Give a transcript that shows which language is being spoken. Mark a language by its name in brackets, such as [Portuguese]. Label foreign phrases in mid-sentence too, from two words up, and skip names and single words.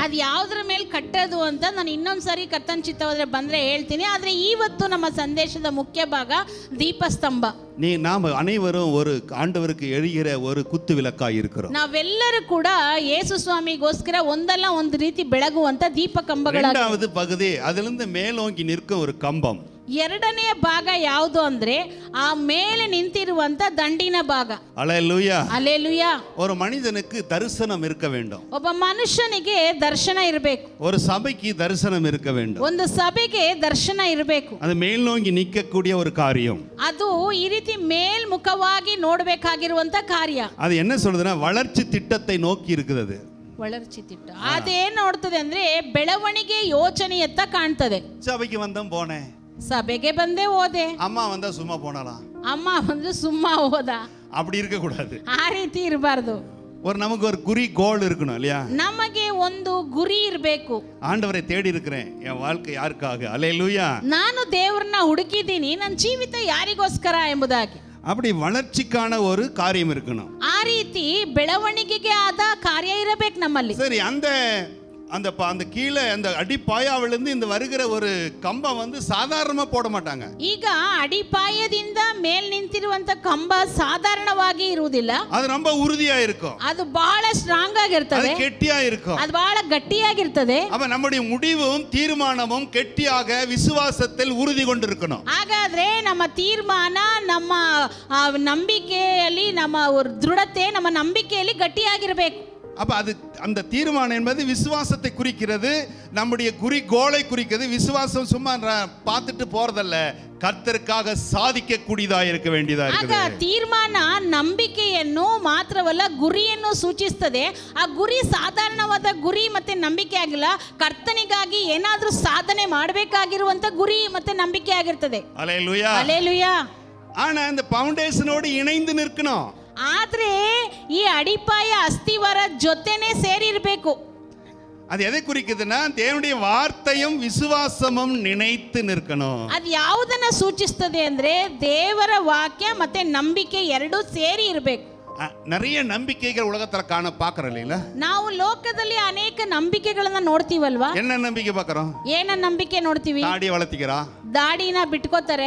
[Kannada] ಅದು ಯಾವುದರ ಮೇಲೆ ಕಟ್ಟೋದು ಅಂತ ನಾನು ಇನ್ನೊಂದ್ಸರಿ ಕರ್ತನ ಚಿತ್ತವಾದ್ರೆ ಬಂದ್ರೆ ಹೇಳ್ತೀನಿ. ಆದ್ರೆ ಇವತ್ತು ನಮ್ಮ ಸಂದೇಶದ ಮುಖ್ಯ ಭಾಗ ದೀಪಸ್ತಂಭ. [Tamil] நாம் அனைவரும் ஒரு ஆண்டவருக்கு எரிகிற ஒரு குத்து விளக்காய் இருக்கிறோம். [Kannada] ನಾವೆಲ್ಲರೂ ಕೂಡ ಯೇಸು ಸ್ವಾಮಿಗೋಸ್ಕರ ಒಂದಲ್ಲ ಒಂದು ರೀತಿ ಬೆಳಗುವಂತ ದೀಪ ಕಂಬಗಳಾಗಿವೆ. [Tamil] இரண்டாவது பகுதி, அதிலிருந்து மேலோங்கி நிற்கும் ஒரு கம்பம். [Kannada] ಎರಡನೆಯ ಭಾಗ ಯಾವುದು ಅಂದ್ರೆ ಆ ಮೇಲೆ ನಿಂತಿರುವಂತ ದಂಡಿನ ಭಾಗ. [Tamil] அல்லேலூயா, அல்லேலூயா. ஒரு மனிதனுக்கு தரிசனம் இருக்க வேண்டும். [Kannada] ಒಬ್ಬ ಮನುಷ್ಯನಿಗೆ ದರ್ಶನ ಇರಬೇಕು. [Tamil] ஒரு சபைக்கு தரிசனம் இருக்க வேண்டும். [Kannada] ಒಂದು ಸಭೆಗೆ ದರ್ಶನ ಇರಬೇಕು. [Tamil] அது மேல்நோக்கி நிற்கக்கூடிய ஒரு காரியம். [Kannada] ಅದು ಈ ರೀತಿ ಮೇಲ್ಮುಖವಾಗಿ ನೋಡಬೇಕಾಗಿರುವಂತ ಕಾರ್ಯ. [Tamil] அது என்ன சொல்றதுன்னா, வளர்ச்சி திட்டத்தை நோக்கி இருக்குது. வளர்ச்சி திட்டம் [Kannada] ಅದೇನ್ ನೋಡ್ತದೆ ಅಂದ್ರೆ ಬೆಳವಣಿಗೆ ಯೋಚನೆಯತ್ತ ಕಾಣ್ತದೆ. [Tamil] சபைக்கு வந்தோம் போனேன், [Kannada] ಸಭೆಗೆ ಬಂದೆ ಹೋದೆ, [Tamil] அம்மா வந்தா சும்மா போனாலாம், ಅಮ್ಮ வந்து சும்மா ಹೋದ, அப்படி இருக்க கூடாது. [Kannada] ಆ ರೀತಿ ಇರಬಾರ್ದು. [Tamil] நமக்கு ஒரு குறி கோல் இருக்கணும் இல்லையா? [Kannada] ನಮಗೆ ಒಂದು ಗುರಿ ಇರಬೇಕು. [Tamil] ஆண்டவரை தேடி இருக்கிறேன், என் வாழ்க்கை யாருக்காக? அல்லேலூயா. [Kannada] ನಾನು ದೇವರನ್ನ ಹುಡುಕಿದ್ದೀನಿ, ನನ್ನ ಜೀವಿತ ಯಾರಿಗೋಸ್ಕರ ಎಂಬುದಾಗಿ. [Tamil] அப்படி வளர்ச்சிக்கான ஒரு காரியம் இருக்கணும். [Kannada] ಆ ರೀತಿ ಬೆಳವಣಿಗೆಗೆ ಆದ ಕಾರ್ಯ ಇರಬೇಕು ನಮ್ಮಲ್ಲಿ. [Tamil] சரி, அந்த கீழே அந்த அடிப்பாயாவிலிருந்து இந்த வருகிற ஒரு கம்பம் சாதாரணமா போட மாட்டாங்க. [Kannada] ಈಗ ಅಡಿಪಾಯದಿಂದ ಮೇಲ್ ನಿಂತಿರುವಂತ ಕಂಬ ಸಾಧಾರಣವಾಗಿ ಇರುವುದಿಲ್ಲ. [Tamil] அது ரொம்ப உறுதியா இருக்கும், [Kannada] ಅದು ಬಹಳ ಸ್ಟ್ರಾಂಗ್ ಆಗಿರ್ತದೆ, [Tamil] அது கெட்டியா இருக்கும், [Kannada] ಅದು ಬಹಳ ಗಟ್ಟಿಯಾಗಿರ್ತದೆ. [Tamil] அப்ப நம்முடைய முடிவும் தீர்மானமும் கெட்டியாக விசுவாசத்தில் உறுதி கொண்டிருக்கணும். [Kannada] ಹಾಗಾದ್ರೆ ನಮ್ಮ ತೀರ್ಮಾನ, ನಮ್ಮ ನಂಬಿಕೆಯಲ್ಲಿ, ನಮ್ಮ ದೃಢತೆ, ನಮ್ಮ ನಂಬಿಕೆಯಲ್ಲಿ ಗಟ್ಟಿಯಾಗಿರಬೇಕು. [Tamil] அப்ப அந்த தீர்மானம் என்பது விசுவாசத்தை குறிக்கிறது, நம்முடைய குறிக்கோளை குறிக்கிறது. விசுவாசம் சும்மா பார்த்துட்டு போறதல்ல, கர்த்தருக்காக சாதிக்க கூடியதா இருக்க வேண்டியதா இருக்குது. [Kannada] ಆಗ ತೀರ್ಮಾನ ನಂಬಿಕೆಯನ್ನು ಮಾತ್ರವಲ್ಲ ಗುರಿಯನ್ನು ಸೂಚಿಸುತ್ತದೆ. ಆ ಗುರಿ ಸಾಧಾರಣವಾದ ಗುರಿ ಮತ್ತೆ ನಂಬಿಕೆ ಆಗಿಲ್ಲ, ಕರ್ತನಿಗಾಗಿ ಏನಾದರೂ ಸಾಧನೆ ಮಾಡಬೇಕಾಗಿರುವಂತ ಗುರಿ ಮತ್ತೆ ನಂಬಿಕೆ ಆಗಿರ್ತದೆ. [Tamil] அல்லேலூயா, அல்லேலೂಯಾ. ஆனா அந்த ஃபவுண்டேஷனோடு இணைந்து நிற்கணும். [Kannada] ಆದ್ರೆ ಈ ಅಡಿಪಾಯ ಅಸ್ಥಿವಾರ ಜೊತೆನೆ ಸೇರಿರಬೇಕು. [Tamil] அது எதை குறிக்குதுன்னா, தேவனுடைய வார்த்தையும் விசுவாசமும் நினைத்து நிற்கணும். [Kannada] ಅದು ಯಾವುದನ್ನ ಸೂಚಿಸುತ್ತದೆ ಅಂದ್ರೆ ದೇವರ ವಾಕ್ಯ ಮತ್ತೆ ನಂಬಿಕೆ ಎರಡೂ ಸೇರಿ ಇರಬೇಕು. [Tamil] நிறைய நம்பிக்கைகள் உலகத்துல பார்க்கறோம் இல்லைங்களா? [Kannada] ನಾವು ಲೋಕದಲ್ಲಿ ಅನೇಕ ನಂಬಿಕೆಗಳನ್ನ ನೋಡ್ತೀವಲ್ವಾ? [Tamil] என்ன நம்பிக்கை பார்க்கறோம்? [Kannada] ಏನ ನಂಬಿಕೆ ನೋಡ್ತೀವಿ? [Tamil] தாடி வளர்த்திக்கிறா, [Kannada] ದಾಡಿನ ಬಿಟ್ಕೋತಾರೆ,